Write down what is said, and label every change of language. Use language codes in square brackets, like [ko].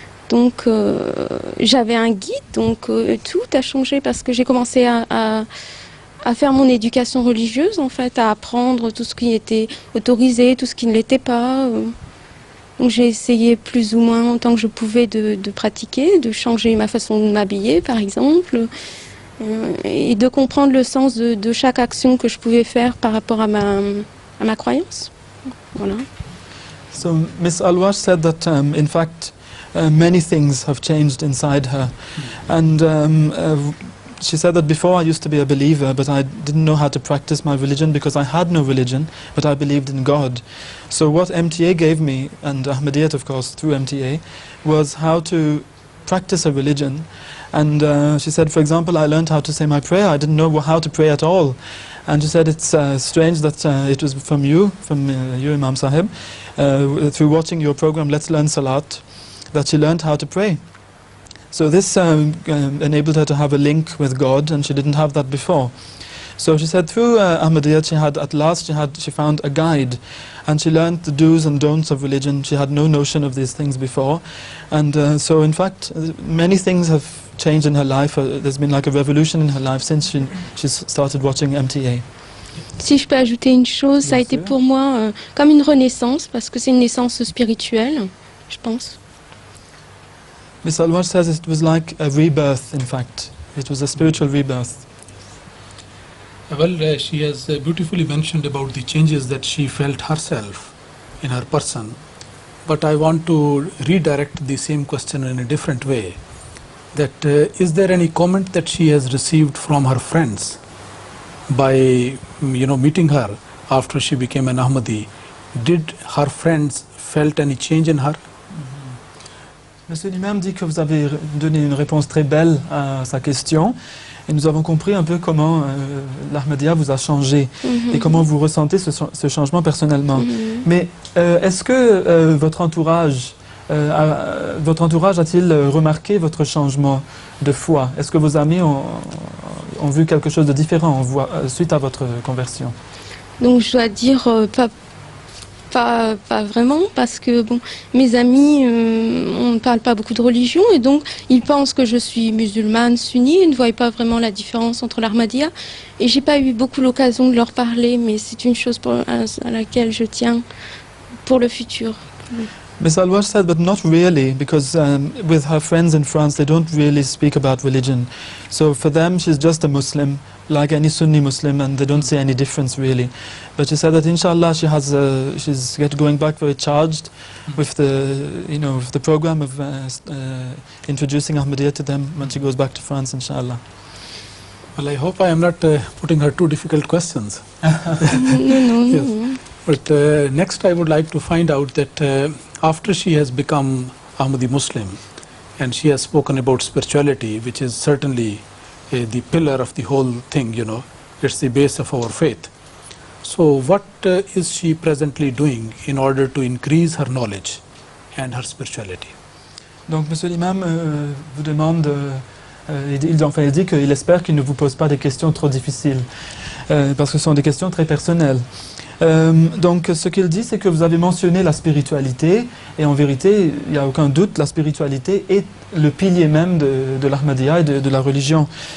[fr] Donc j'avais un guide, donc tout a changé parce que j'ai commencé à faire mon éducation religieuse en fait, à apprendre tout ce qui était autorisé, tout ce qui ne l'était pas. Donc j'ai essayé plus ou moins en tant que je pouvais de pratiquer, de changer ma façon de m'habiller par exemple, et de comprendre le sens de chaque action que je pouvais faire par rapport à ma croyance. Voilà. [en] So Ms. Alwash said that in fact many things have changed inside her, and she said that before I used to be a believer, but I didn't know how to practice my religion because I had no religion, but I believed in God. So what MTA gave me, and Ahmadiyyat of course through MTA, was how to practice a religion. And she said, for example, I learned how to say my prayer. I didn't know how to pray at all. And she said it's strange that it was from you, Imam Sahib, through watching your program Let's Learn Salat, that she learned how to pray. So this enabled her to have a link with God, and she didn't have that before. So she said through Ahmadiyyat she found a guide, and she learned the do's and don'ts of religion. She had no notion of these things before, and so in fact many things have changed in her life. There's been like a revolution in her life since she started watching MTA. [fr] Si je peux ajouter une chose, ça a été pour moi comme une renaissance, parce que c'est une naissance spirituelle, je pense. [en] Ms. Alwash says it was like a rebirth, in fact. It was a spiritual rebirth. Well, she has beautifully mentioned about the changes that she felt herself in her person. But I want to redirect the same question in a different way. That is there any comment that she has received from her friends by meeting her after she became an Ahmadi? Did her friends felt any change in her? [fr] Monsieur l'imam dit que vous avez donné une réponse très belle à sa question, et nous avons compris un peu comment l'Ahmadiyya vous a changé et comment vous ressentez ce changement personnellement. Mais est-ce que votre entourage votre entourage a-t-il remarqué votre changement de foi? Est-ce que vos amis ont vu quelque chose de différent suite à votre conversion? Donc je dois dire pas vraiment, parce que bon, mes amis, on ne parle pas beaucoup de religion, et donc ils pensent que je suis musulmane sunnie, ils ne voient pas vraiment la différence entre l'Ahmadiyya, et j'ai pas eu beaucoup l'occasion de leur parler, mais c'est une chose à laquelle je tiens pour le futur. [en] Ms. Alwash said, but not really, because with her friends in France, they don't really speak about religion. So for them, she's just a Muslim, like any Sunni Muslim, and they don't see any difference really. But she said that inshallah, she's going back very charged with the program of introducing Ahmadiyya to them when she goes back to France, inshallah. Well, I hope I am not putting her too difficult questions. No. Yes. But next I would like to find out that after she has become Ahmadi Muslim and she has spoken about spirituality, which is certainly the pillar of the whole thing, it's the base of our faith. So what is she presently doing in order to increase her knowledge and her spirituality? [fr] Donc Monsieur l'imam vous demande, il dit qu'il espère qu'il ne vous pose pas des questions trop difficiles, parce que ce sont des questions très personnelles. Donc ce qu'il dit, c'est que vous avez mentionné la spiritualité, et en vérité, il n'y a aucun doute, la spiritualité est le pilier même de l'Ahmadiyya et de la religion.